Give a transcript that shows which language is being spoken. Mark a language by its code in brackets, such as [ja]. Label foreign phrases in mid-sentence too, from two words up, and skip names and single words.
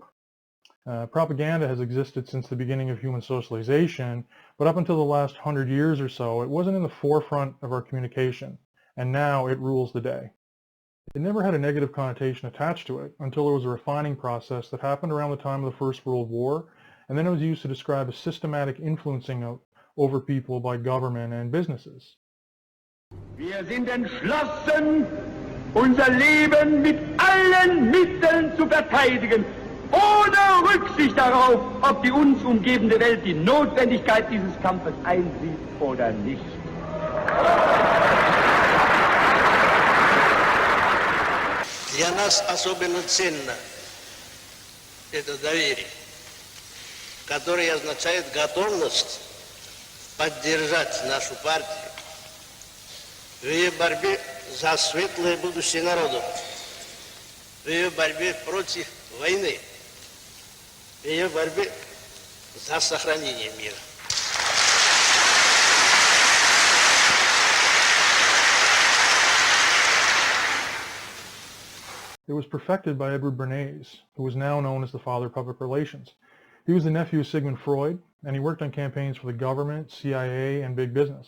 [en] Propaganda has existed since the beginning of human socialization, but up until the last 100 years or so, it wasn't in the forefront of our communication, and now it rules the day. It never had a negative connotation attached to it until there was a refining process that happened around the time of the First World War, and then it was used to describe a systematic influencing over people by government and businesses. [de] Wir sind entschlossen, unser Leben mit allen Mitteln zu verteidigen, ohne Rücksicht darauf, ob die uns umgebende Welt die Notwendigkeit dieses Kampfes einsieht oder nicht. [ru] Для нас особенно ценно это доверие, которое означает готовность поддержать нашу партию в ее борьбе за светлое будущее народу, в ее борьбе против войны, в ее борьбе за сохранение мира. [en] It was perfected by Edward Bernays, who was now known as the father of public relations. He was the nephew of Sigmund Freud, and he worked on campaigns for the government, CIA, and big business.